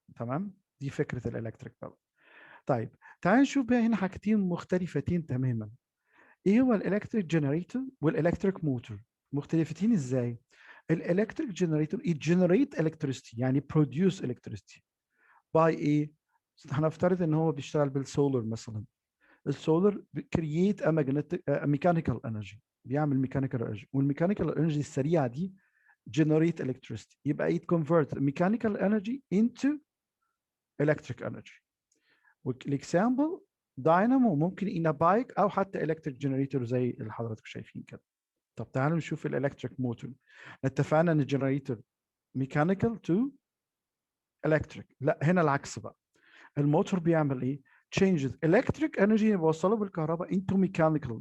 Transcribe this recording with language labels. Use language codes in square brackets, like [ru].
[ar] تمام؟ دي فكرة الإلكتريك بيل. طيب تعال نشوف بقى هنا حاجتين مختلفتين تماما. إيه هو الإلكتريك جنريتور والإلكتريك موتور؟ مختلفتين إزاي؟ الإلكتريك جنريتور [en] it generate electricity [ar] يعني [en] produce electricity by [ar] إيه؟ هنفترض إن هو بيشتغل بالسولر مثلا. [en] السولر create a magnetic mechanical energy [ar] بيعمل mechanical energy [en] والmechanical energy السريعة دي generate electricity [ar] يبقى [en] it convert mechanical energy into electric energy. [ar] والاكزامبل داينامو ممكن [en] in a bike [ar] أو حتى electric generator زي اللي حضراتكم شايفين كده. طب تعالوا نشوف الالكتريك موتور. اتفقنا ان الجنريتور ميكانيكال تو الكتريك، لا هنا العكس بقى. الموتور بيعمل ايه؟ [en] changes electric energy [ar] بيوصله بالكهرباء [en] into mechanical.